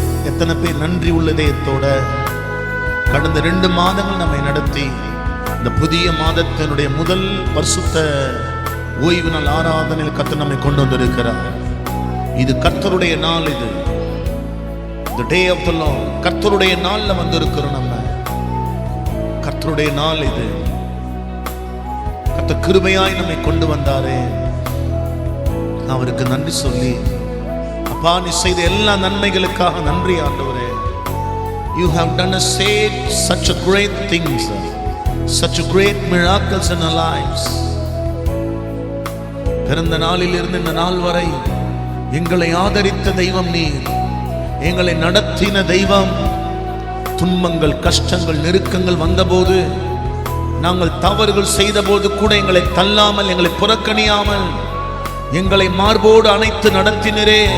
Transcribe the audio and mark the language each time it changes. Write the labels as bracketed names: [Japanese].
[Tamil] எத்தனை பேர் நன்றி உள்ளதயத்தோட கடந்த 2 மாதங்கள் நம்மை நடத்தி இந்த புதிய மாதத்தினுடைய முதல் பரிசுத்த ஓய்வு நாள் ஆராதனையில் கர்த்தர் நம்மை கொண்டு வந்திருக்கிறார். இது கர்த்தருடைய நாள். [English] இது the day of the Lord. [Tamil] கர்த்தருடைய நாள்ல வந்திருக்கிறோம். நம்ம கர்த்தருடைய நாள் இது. கர்த்தர் கிருபையாய் நம்மை கொண்டு வந்தாரே, அவருக்கு நன்றி சொல்லி, அப்பா நீ செய்த எல்லா நன்மைகளுக்காக நன்றி ஆண்டவரே. [English] You have done such a great things, such a great miracles in our lives. [Tamil] பிறந்த நாளில் இருந்து இந்த நாள் வரை எங்களை ஆதரித்த தெய்வம் நீர், எங்களை நடத்தின தெய்வம். துன்பங்கள், கஷ்டங்கள், நெருக்கங்கள் வந்தபோது, நாங்கள் தவறுகள் செய்த போது கூட எங்களை தள்ளாமல், எங்களை புறக்கணியாமல், எங்களை மார்போடு அணைத்து நடத்தினரே.